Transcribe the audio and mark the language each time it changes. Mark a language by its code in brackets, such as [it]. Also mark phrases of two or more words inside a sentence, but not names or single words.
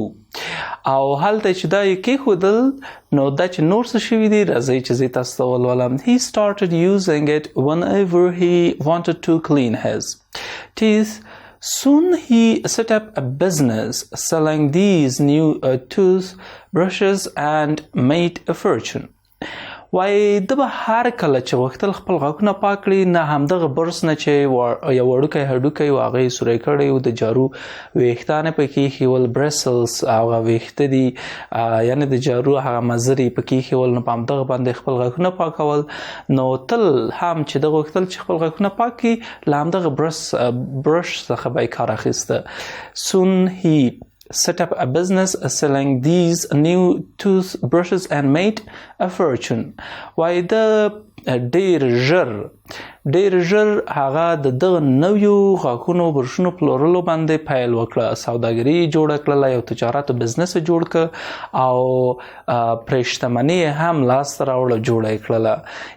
[ps] او هلته چې دا یې کېښودل، نو دا چې نور څه شوي دي، راځئ چې زه تاسو ته ولولم. [en] He started using it whenever he wanted to clean his teeth. Soon he set up a business selling these new toothbrushes and made a fortune. [ps] وایي د به هر کله چې غوښتل خپل غاښونه پاک کړي، نه همدغه برس نه چې یو وړوکی هډوکی و هغه یې سوری کړی و، د جارو ویښتان یې پکې ایښي ول، برسلز هغه ویښته دي، یعنې د جارو هغه مزر یې پکې ایښي ول، نو په همدغه باندې خپل غاښونه پاکول. نو تل هم چې ده غوښتل چې خپل غاښونه پاک کړي، له همدغه برش څخه به یې کار اخیسته. [en] Soon he set up a business selling these new toothbrushes and made a fortune. [ps] وای د ډیر ژر هغه د دغه نویو غاښونو برشونو پلورلو باندې پیل وکړه، سوداګري جوړه کړله، یو تجارت او بزنس جوړ کړ او پرې شتمني هم لاسته راوړه، جوړه یې کړله.